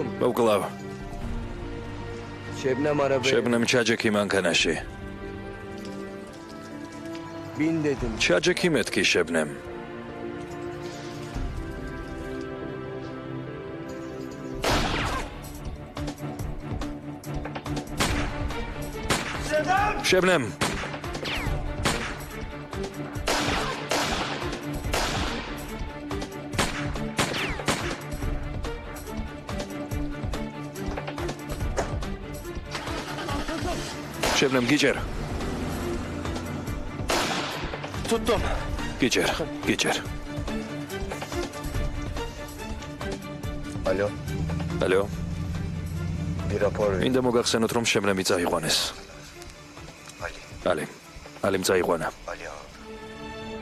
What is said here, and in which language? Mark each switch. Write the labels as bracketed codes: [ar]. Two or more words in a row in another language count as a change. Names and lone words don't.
[ka] მოვკლავ. [tr] Şebnem arabaya. [ka] შებნემ ჩაჯექი მანქანაში. [tr] Bin dedim. [ka] ჩაჯექი მეთქი შებნემ. შებნემ. შებნემ გიჯერ. [tr] Tuttum. [ka] გიჯერ. [tr] Alo. [ka] ალო. [tr] Bir rapor ver. [ka] მინდა მოგახსენოთ რომ შებნემი წაიყვანეს. [tr] Ali. [ka] ალი წაიყვანა. [tr] Ali abi.